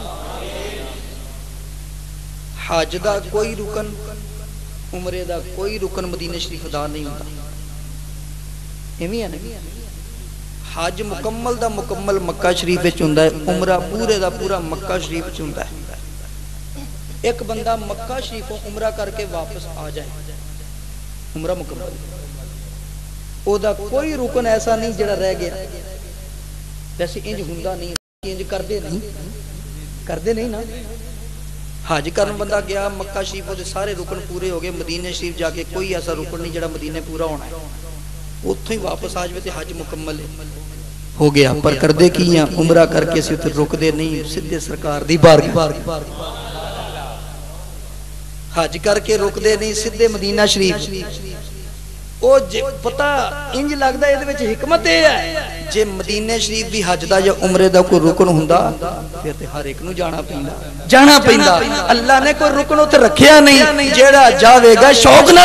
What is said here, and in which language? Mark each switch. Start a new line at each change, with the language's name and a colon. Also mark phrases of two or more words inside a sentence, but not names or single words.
Punjabi: حج دا کوئی رکن عمرے دا کوئی رکن مدینہ شریف ادا نہیں ہوتا ایویں ہے نا حج مکمل دا مکمل مکہ شریف وچ ہوندا ہے عمرہ پورے دا پورا مکہ شریف وچ ہوندا ہے ایک بندہ مکہ شریفوں عمرہ کر کے واپس آ جائے عمرہ مکمل او دا کوئی رکن ایسا نہیں جڑا رہ گیا ویسے انج ہوندا نہیں انج کردے نہیں نا حج کرن بندہ گیا مکہ شریف دے سارے رکن پورے ہو گئے مدینہ شریف جا کے کوئی ایسا رکن نہیں جڑا مدینے پورا ہونا ہے اتھوں ہی واپس آ جائے تے حج مکمل ہو گیا پر کردے کیاں عمرہ کر کے سے رک دے نہیں سیدھے سرکار دی بارگاہ حج کر کے رک دے نہیں سیدھے مدینہ شریف او پتہ انج لگدا اے دے وچ حکمت اے ہے جے مدینہ شریف بھی حج دا یا عمرے دا کوئی رکن ہوندا پھر تے ہر ایک نو جانا پیندا اللہ نے کوئی رکن اوتے رکھیا نہیں جیڑا جاوے گا شوق نال